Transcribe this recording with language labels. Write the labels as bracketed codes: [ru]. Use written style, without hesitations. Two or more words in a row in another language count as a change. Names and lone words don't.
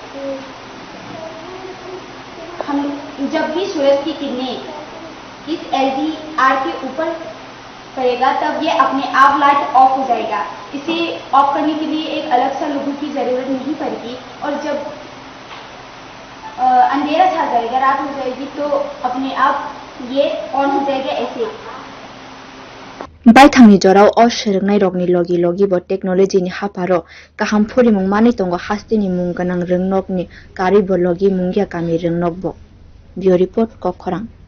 [hi] हम जब भी सूरज की किरणें इस LDR के ऊपर पड़ेगा तब ये अपने आप लाइट ऑफ हो जाएगा इसे ऑफ करने के लिए एक अलग सा लोगों की ज़रूरत नहीं पड़ेगी और जब अंधेरा छा जाएगा रात हो जाएगी तो अपने आप ये ऑन हो जाएगा ऐसे [trp] baithangni jorao o shrengnai rokni logi bo technology ni haparo kaham phorimung mani tongo hastini mung ganang rengnok ni kari bo logi mungya kami rengnok bo bio report kokhorang